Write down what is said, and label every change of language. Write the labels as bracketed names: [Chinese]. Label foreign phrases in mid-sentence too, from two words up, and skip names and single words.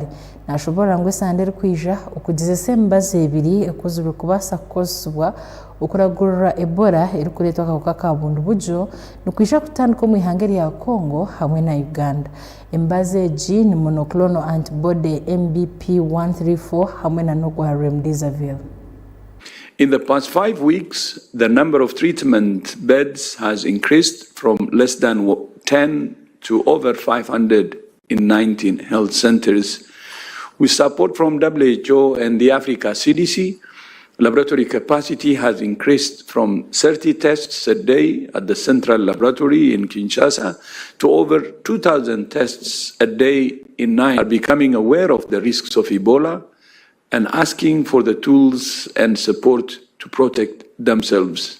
[Nyankole] Nashobora ngu esande erikwija okugezesa emibazi ebiri ekozirwe kubaasa kukozesibwa okuragurira Ebola erikureetwa akakooko ka bundi bujo nikwija kutandika omu ihanga erya Congo hamwe na Uganda. Emibazi egi ni [English] monoclonal antibody [Nyankole] MBP 134 hamwe na n'ogwa remdesivir. [English] In the past 5 weeks, the number of treatment beds has increased from less than 10 to over 500 in 19 health centers. With support from WHO and the Africa CDC, laboratory capacity has increased from 30 tests a day at the Central Laboratory in Kinshasa to over 2,000 tests a day in 9 are becoming aware of the risks of Ebola and asking for the tools and support to protect themselves.